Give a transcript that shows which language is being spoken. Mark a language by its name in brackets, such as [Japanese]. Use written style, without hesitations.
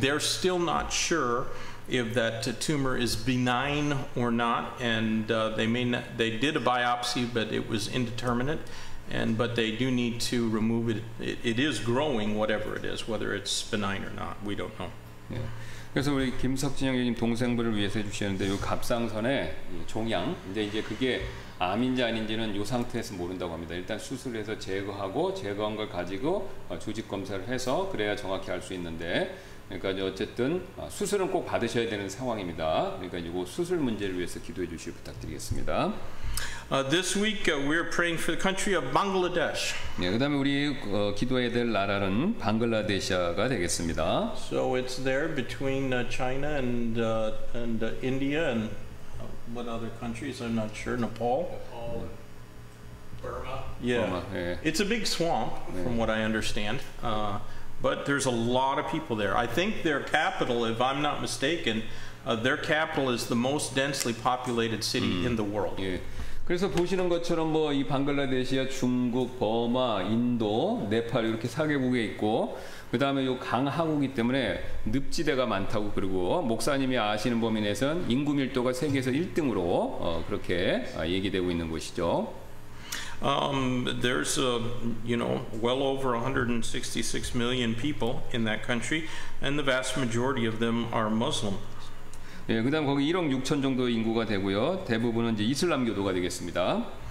[English] They're still not sure if that tumor is benign or not, and they did a biopsy, but it was indeterminate. But they do need to remove it. It is growing, whatever it is, whether it's benign or not, we don't know. Yeah. [Korean] 그래서 우리 김석진 형님 동생분을 위해서 해주시는데 이 갑상선에 종양, 근데 이제 그게 암인지 아닌지는 이 상태에서 모른다고 합니다. 일단 수술해서 제거한 걸 가지고 조직 검사를 해서 그래야 정확히 알 수 있는데, 그러니까 어쨌든 수술은 꼭 받으셔야 되는 상황입니다. 그러니까 이거 수술 문제를 위해서 기도해 주시길 부탁드리겠습니다. [English] This week we're praying for the country of Bangladesh. [Korean] 네, 그다음에 우리 기도해야 될 나라는 방글라데시아가 되겠습니다. [English] So it's there between China and India and what other countries? I'm not sure. Nepal. Burma. Yeah. Burma, yeah. It's a big swamp, from what I understand. But there's a lot of people there. I think their capital, if I'm not mistaken, their capital is the most densely populated city in the world. [Korean] 예. 그래서 보시는 것처럼 뭐 이 방글라데시아, 중국, 버마, 인도, 네팔 이렇게 4개국에 있고 그 다음에 요 강하구이기 때문에 늪지대가 많다고 그러고 목사님이 아시는 범위 내에서는 인구 밀도가 세계에서 1등으로 그렇게 얘기되고 있는 곳이죠. [English] There's, well over 166 million people in that country, and the vast majority of them are Muslim. [Korean] 예, 그다음 거기 1억 6천 정도 인구가 되고요. 대부분은 이제 이슬람교도가 되겠습니다.